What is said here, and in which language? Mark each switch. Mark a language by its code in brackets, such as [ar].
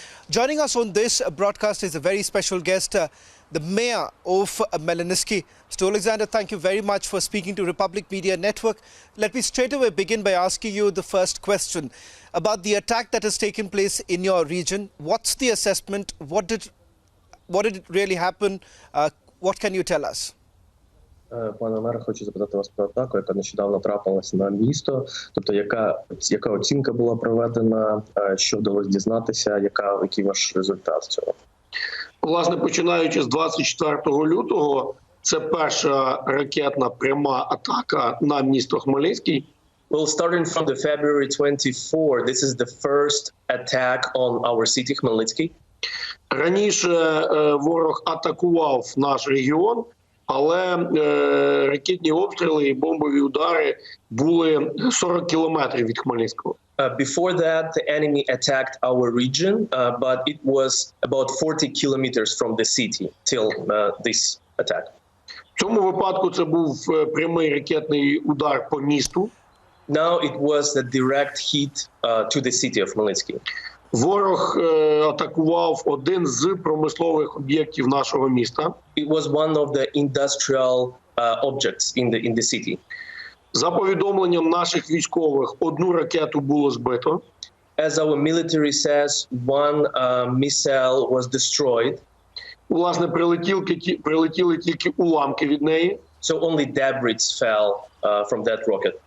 [en] Joining us on this broadcast is a very special guest, the mayor of Khmelnytskyi. Mr. Alexander, thank you very much for speaking to Republic Media Network. Let me straight away begin by asking you the first question about the attack that has taken place in your region. What's the assessment? What did it really happen? What can you tell us? [uk] Пане мере, хочу запитати вас про атаку, яка нещодавно трапилася на місто. Тобто, яка оцінка була проведена, що вдалося дізнатися, який ваш результат цього? Власне, починаючи з 24 лютого, це перша ракетна пряма атака на місто Хмельницький. [en] Well, starting from the February 24, this is the first attack on our city, Khmelnytskyi. [uk] Раніше ворог атакував наш регіон, але ракетні обстріли і бомбові удари були 40 кілометрів від Хмельницького. [en] Before that, the enemy attacked our region, but it was about 40 kilometers from the city till this attack. [uk] В цьому випадку це був прямий ракетний удар по місту. [en] Now it was the direct hit to the city of Khmelnytskyi. [uk] Ворог атакував один з промислових об'єктів нашого міста. [en] It was one of the industrial objects in the city. [uk] За повідомленням наших військових, одну ракету було збито. [en] As our military says, one missile was destroyed. [uk] Власне, прилетіли тільки уламки від неї. [en] So only debris fell from that rocket.